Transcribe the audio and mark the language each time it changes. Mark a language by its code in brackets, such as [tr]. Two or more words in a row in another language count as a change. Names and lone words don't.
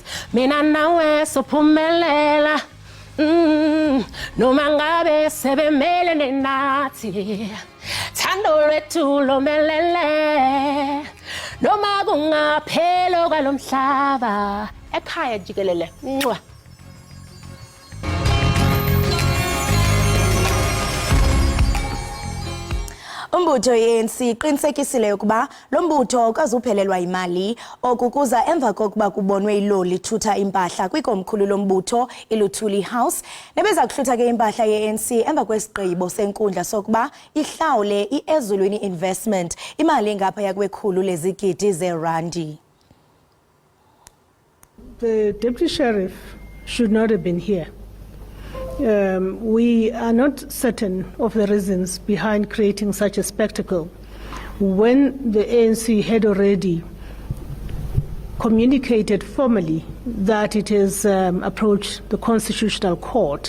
[zu] Mina nawe sophumelela noma ngabe sebemelene nathi. Thando lwethu lomelele noma kungaphelo kwalomhlaba. [xh] Ekhaya Jikelele ncwa. Umbutho ye-ANC iqinisekisile ukuba lo mbutho akazuphelelwa imali okukuza emva kokuba kubonwe iloli ithutha impahla kwikomkhulu lombutho iLuthuli House. Nebeza kuhlutha ke impahla ye-ANC emva kwesigqibo senkundla sokuba ihlawule iEzulwini Investment imali engaphaya kwekhulu lezigidi zerandi. [en] The deputy sheriff should not have been here. We are not certain of the reasons behind creating such a spectacle when the ANC had already communicated formally that it has approached the Constitutional Court.